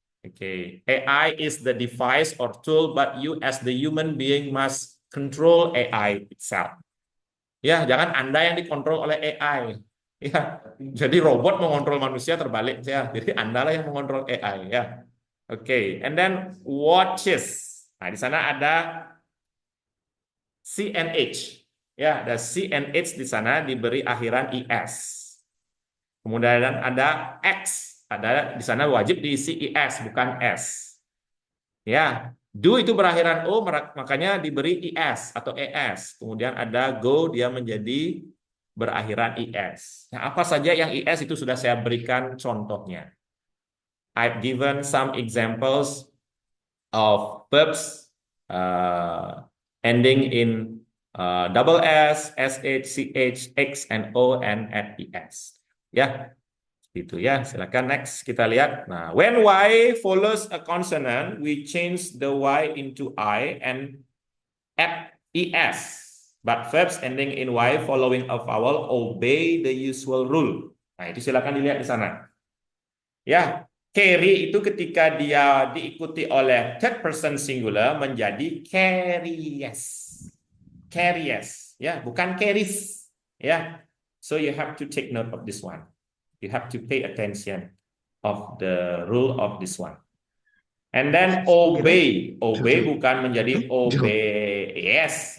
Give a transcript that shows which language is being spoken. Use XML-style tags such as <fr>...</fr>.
<en>Okay, AI is the device or tool, but you as the human being must control AI itself.</en> <id>Ya, jangan Anda yang dikontrol oleh AI. Ya, jadi robot mengontrol manusia terbalik ya. Jadi Anda lah yang mengontrol AI ya. Oke,</id> <en>and then watches.</en> <id>Nah, di sana ada C and H. Ya, ada C and H di sana diberi akhiran IS. Kemudian ada X, ada di sana wajib diisi IS bukan S. Ya, do itu berakhiran O makanya diberi IS atau ES. Kemudian ada go dia menjadi berakhiran IS. Nah, apa saja yang IS itu sudah saya berikan contohnya.</id> <en>I've given some examples of verbs ending in double S, SH, CH, X, and O, and at ES.</en> <id>Ya, itu ya. Silakan next kita lihat. Nah,</id> <en>when Y follows a consonant, we change the Y into I and add ES. But verbs ending in Y following a vowel obey the usual rule.</en> <id>Nah, itu silakan dilihat di sana. Ya, carry itu ketika dia diikuti oleh third person singular menjadi carries.</id> <en>Carries,</en> <id>ya, bukan carries. Ya,</id> <en>so you have to take note of this one. You have to pay attention of the rule of this one. And then obey.</en> <id>Obey bukan menjadi obeys.</id>